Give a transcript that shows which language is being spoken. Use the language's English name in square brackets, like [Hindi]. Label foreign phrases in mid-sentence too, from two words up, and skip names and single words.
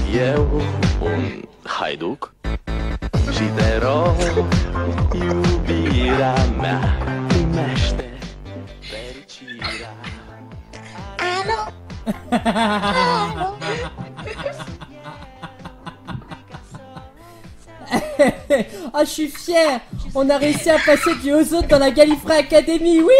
[Romanian] eu, un haiduk și te rog, iubirea mea, primește fericirea. Alo. [French] Ah, je suis fière. On a réussi à passer du Ozone dans la Gallifrey Academy. Oui.